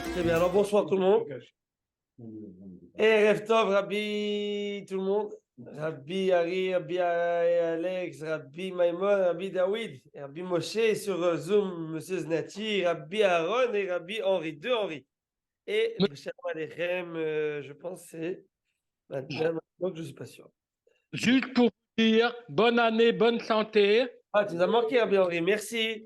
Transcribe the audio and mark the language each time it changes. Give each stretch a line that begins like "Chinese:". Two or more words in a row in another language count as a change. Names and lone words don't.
French: bien. Alors bonsoir tout le monde.
Hebrew: ערב טוב, רבי,
French: tout le monde. Rabbi Ari, Rabbi Alex, Rabbi Maimon, Rabbi David, Rabbi Moshe sur Zoom, Monsieur Znati, Rabbi Aaron et Rabbi Henri, deux Henri. Et
Hebrew: שלום עליכם,
French: je pense c'est madame, donc je suis pas sûr. Juste pour vous dire, bonne année, bonne santé. Ah, tu nous as manqué, Rabbi Henri, merci.